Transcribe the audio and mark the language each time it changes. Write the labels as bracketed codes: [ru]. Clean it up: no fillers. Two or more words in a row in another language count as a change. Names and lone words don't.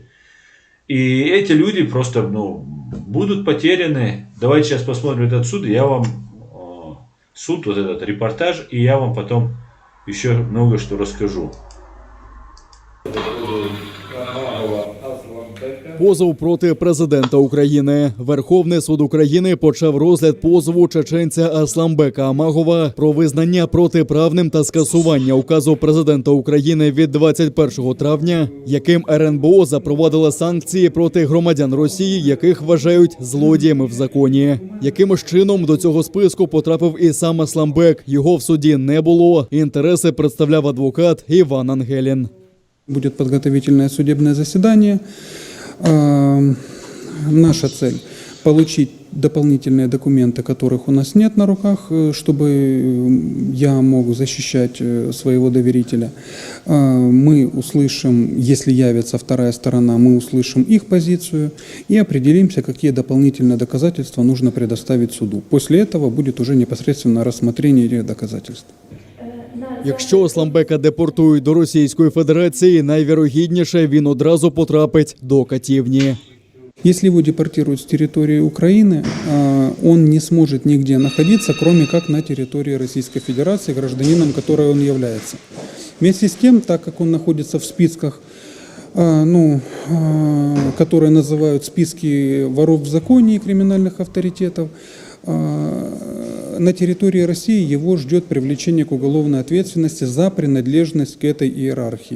[ru] И эти люди просто, будут потеряны. Давайте сейчас посмотрим этот суд, и я вам суд, вот этот репортаж, и я вам потом еще много что расскажу. [uk] Позов проти президента України. Верховний суд України почав розгляд позову чеченця Асламбека Амагова про визнання протиправним та скасування указу президента України від 21 травня, яким РНБО запровадила санкції проти громадян Росії, яких вважають злодіями в законі. Якимось чином до цього списку потрапив і сам Асламбек. Його в суді не було. Інтереси представляв адвокат Іван Ангелін. [ru] Будет подготовительное судебное заседание. Наша цель – получить дополнительные документы, которых у нас нет на руках, чтобы я мог защищать своего доверителя. Мы услышим, если явится вторая сторона, мы услышим их позицию и определимся, какие дополнительные доказательства нужно предоставить суду. После этого будет уже непосредственно рассмотрение этих доказательств. [uk] Якщо Асламбека депортують до Російської Федерації, найвірогідніше він одразу потрапить до катівні. [ru] Если его депортируют с территории Украины, он не сможет нигде находиться, кроме как на территории Российской Федерации, гражданином которой он является. Вместе с тем, так как он находится в списках, которые называют списки воров в законе и криминальных авторитетов, на территории России его ждет привлечение к уголовной ответственности за принадлежность к этой иерархии.